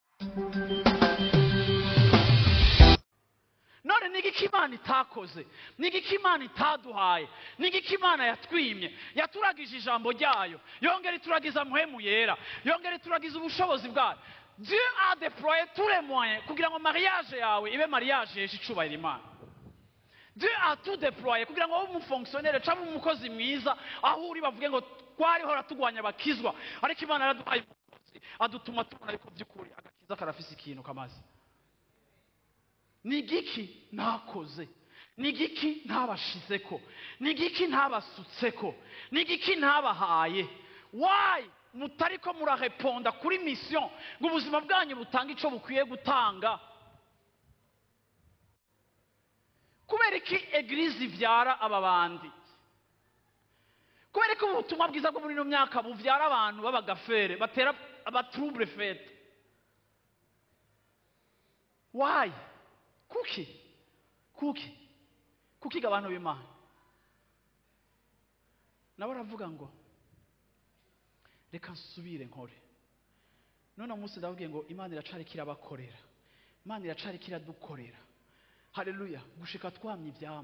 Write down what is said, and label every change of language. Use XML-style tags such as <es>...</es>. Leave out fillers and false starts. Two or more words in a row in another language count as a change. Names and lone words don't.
<rn>none nigiki Imana itakoze, nigiki Imana itaduhaye, nigiki Imana yatwimye? Yaturagije ijambo ryayo, yongera ituragiza muhemu yera, yongera ituragiza ubushobozi bwayo.</rn> <fr>Dieu a déployé tous les moyens</fr> <rn>kugira ngo mariage yawe ibe mariage yesha icubahiro Imana.</rn> <fr>Dieu a tout déployé</fr> <rn>kugira ngo ube umufonctionnaire cyangwa umukozi mwiza, aho uri bavuge ngo twariho ratugwanya bakizwa, ariko Imana yaraduhaye umukozi adutuma tubona ariko by'ukuri agakiza karafise ikintu kamaze. Nigiki nakoze, nigiki ntabashizeko, nigiki ntabasutseko, nigiki ntabahaye? Why mutariko murareponda kuri mission ngo ubuzima bwanyu butanga ico bukwiye gutanga? Kubera iki eglise ivyara aba bandi? Kubera ko ubutumwa bwiza bwo muri no myaka buvyara abantu b'abagafere batera aba</rn> <fr>trouble fête?</fr> <rn>Why? Kuki abantu b'Imana nabo baravuga ngo reka nsubire nkore. None umunsi ndavuga ngo Imana iracari kirabakorera, Imana iracari kiradukorera, haleluya, gushika twamye ivyamwe.</rn>